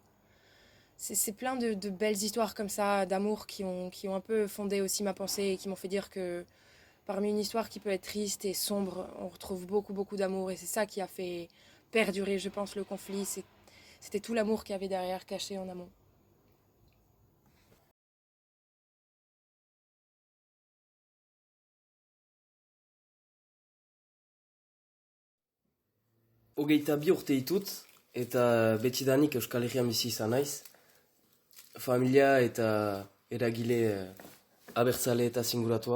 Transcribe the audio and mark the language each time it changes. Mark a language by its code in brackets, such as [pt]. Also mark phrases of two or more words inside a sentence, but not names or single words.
[fr] C'est plein de belles histoires comme ça, d'amour, qui ont un peu fondé aussi ma pensée et qui m'ont fait dire que parmi une histoire qui peut être triste et sombre, on retrouve beaucoup d'amour. Et c'est ça qui a fait perdurer, je pense, le conflit. C'était tout l'amour qu'il y avait derrière, caché en amont. [eu] Hogeita bi urte ditut, eta betidanik Euskal Herrian bizi izan naiz. Familia eta eragile abertzale eta zinguratua.